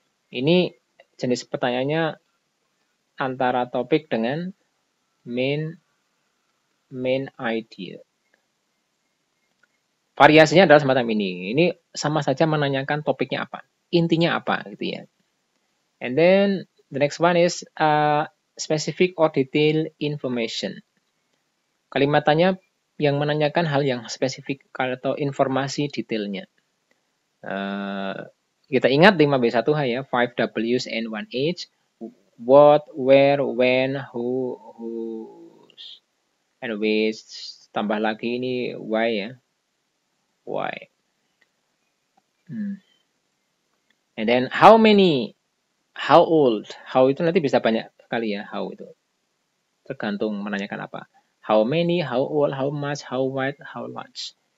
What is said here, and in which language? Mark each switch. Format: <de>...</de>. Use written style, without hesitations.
<id>Ini jenis pertanyaannya antara topik dengan main idea. Variasinya adalah semacam ini. Ini sama saja menanyakan topiknya apa, intinya apa gitu ya.</id> <en>And then the next one is specific or detailed information.</en> <id>Kalimatannya yang menanyakan hal yang spesifik atau informasi detailnya. Kita ingat 5B1H ya,</id> <en>5 Ws and 1 H. What, where, when, who, whose, and which.</en> <id>Tambah lagi ini why ya. Why.</id> <en>And then how many, how old.</en> <id>How itu nanti bisa banyak sekali ya, how itu. Tergantung menanyakan apa.</id> <en>How many, how old, how much, how wide, how large.</en>